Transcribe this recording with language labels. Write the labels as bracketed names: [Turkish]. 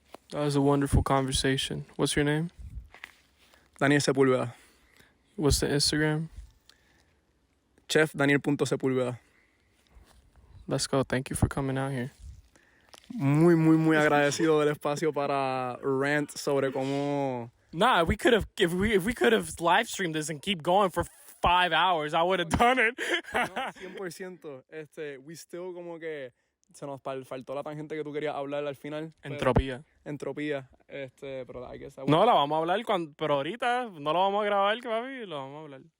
[English] That was a wonderful conversation. What's your name? Daniel Sepulveda. What's the Instagram? Chef Daniel.Sepulveda. Let's go. Thank you for coming out here. [Spanish] Muy, muy, muy agradecido del espacio para rant sobre cómo... [English] Nah, we could have if we could have live streamed this and keep going for 5 hours, I would have done it. No, 100%. We still [Spanish] como que se nos faltó la tangente que tú querías hablar al final. Entropía. Entropía. Pero hay que saber. No, la vamos a hablar pero ahorita no lo vamos a grabar, papi, lo vamos a hablar.